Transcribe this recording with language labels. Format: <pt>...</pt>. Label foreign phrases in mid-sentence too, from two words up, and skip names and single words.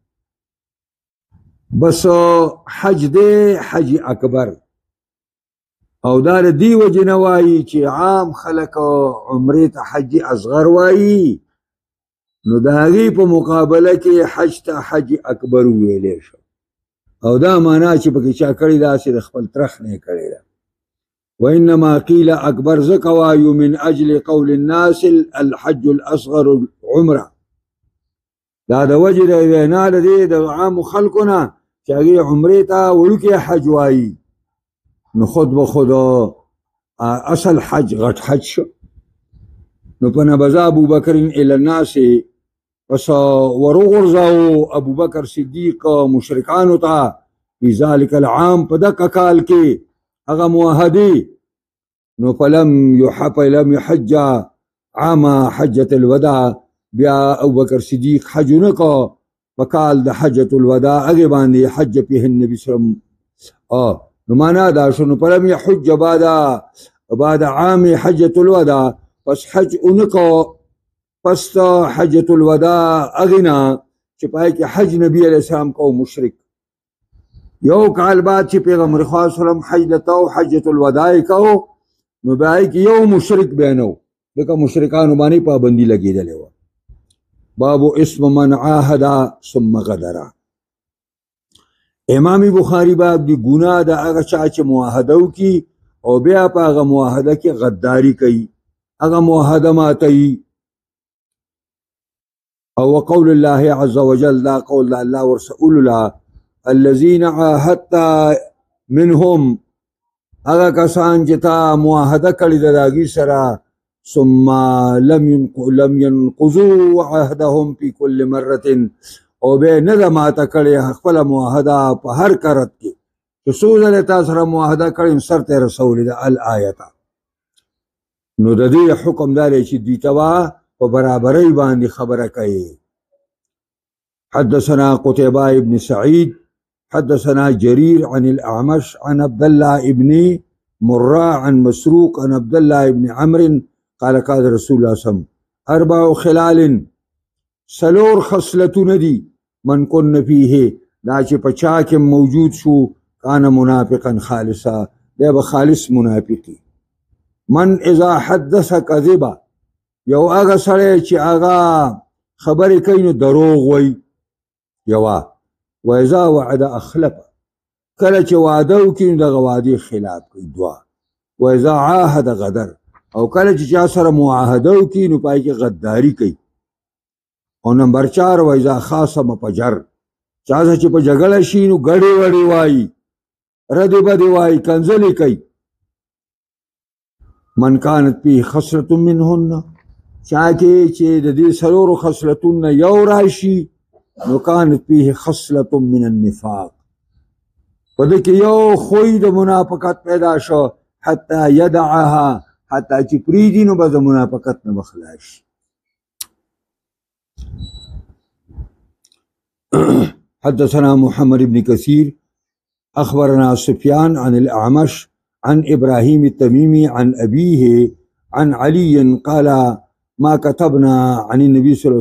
<ps>بس حج دی حج اکبر او دا د دې وجې نه وایي چې عام خلک عمرې ته حج اصغر وایي نو د هغې په مقابله کې حج ته حج اکبر وویلی شو او دا معنا چې پکې چا کړې ده هسې د خپل ترخ نه یې کړې ده</ps> <ar>وانما قیل اکبر</ar> <ps>ځکه وایو</ps> <ar>من اجل قول الناس الحج الاصغر عمره</ar> <ps>دا د وجې د وینا د دې د عامو خلکو نه چې هغې عمرې ته وړوکی حج وایي نو خود به خود اصل حج غټ حج شو نو په</ps> <ar>نبذ ابو بکر الی الناس</ar> <ps>پس وروغورځاو ابو بکر صدیق مشرکانو ته</ps> <ar>فی ذلک العام</ar> <ps>په دغه کال کې هغه معاهدې نو</ps> <ar>فلم يحج عام حجة الوداع</ar> <ps>بیا ابوبکر صدیق حج نکو وکال د حجة الوداع هغه باندې حج په</ps> <ar>النبي صلی الله علیه وسلم</ar> <ps>نو معنا دا شنو</ps> <ar>فلم يحج بعد عام حجة الوداع</ar> <ps>پس حج نکو پس حجة الوداع اغنا چې پای کې حج نبی علیہ السلام کو مشرک یو کال بعد چې پیغمبر خدا</ps> <ar>صلی الله علیه وسلم</ar> <ps>حج لتاو حجة الوداع کو نو بای کې یو مشرک بینو دغه مشرکانو باندې پابندی لګیدلې و</ps> <ar>باب اسم من عاهد ثم غدر</ar> <ps>امام بخاری باب دی ګناه د هغه چا چې معاهده وکي او بیا په هغه معاهده کې غداری کوي هغه معاهده ماتوي او</ps> <ar>قول الله عز وجل لا قول الله ورسول الله الذين عاهدت منهم</ar> <ps>هغه کسان چې تا معاهده کړی د داغي سره</ps> <ar>ثم لم ينقضوا عهدهم في كل</ar> <ps>مرة او به نه ماته کړی خپل معاهده په هر کرت کې چې څو ځله تاسو سره معاهده کړی سر ته رسول د الآیت نو د دې حکم دار چې دوی توا په برابرۍ باندې خبره کوي</ps> <ar>حدثنا قتيبة بن سعيد حدثنا جرير عن الأعمش عن عبد الله بن مرة عن مسروق عن عبد الله بن عمرو قال قال رسول الله صلى الله عليه وسلم</ar> <ps>4 خلال سلور خصلتون دي</ps> <ar>من كن فيه</ar> <ps>دا چې پچا کې موجود شو</ps> <ar>کان منافقا خالصا</ar> <ps>دا به خالص منافقي</ps> <ar>من اذا حدث كذبا</ar> <ps>یو هغه سره چې هغه خبرې کوي نو دروغ وای یوا</ps> <ar>و اذا وعد اخلف</ar> <ps>کله چې وعده وکړي دغه وعده خلاف کوي دوا</ps> <ar>و اذا عاهد غدر</ar> <ps>او کله چې چا سره معاهده وکړي نو پای کې غداری کوي او نمبر 4</ps> <ar>و اذا خاصم فجر</ar> <ps>چا چې په جګړه شي نو غړي وړي وای ردی بدی وای کنځلې کوي</ps> <ar>من كانت به خصلة منهن</ar> <ps>چا کې چې د دې سلور خصلتون یو راشي نو</ps> <ar>كانت به خصلة من النفاق</ar> <ps>په دې کې یو خوې د منافقت پیدا شو</ps> <ar>حتى يدعها</ar> <ps>حتى چې پریدي نو به د منافقت نه بخلاش</ps> <ar>حدثنا محمد بن كثير أخبرنا سفيان عن الأعمش عن إبراهيم التميمي عن أبيه عن علي قال ما كتبنا عن النبي صلى الله</ar>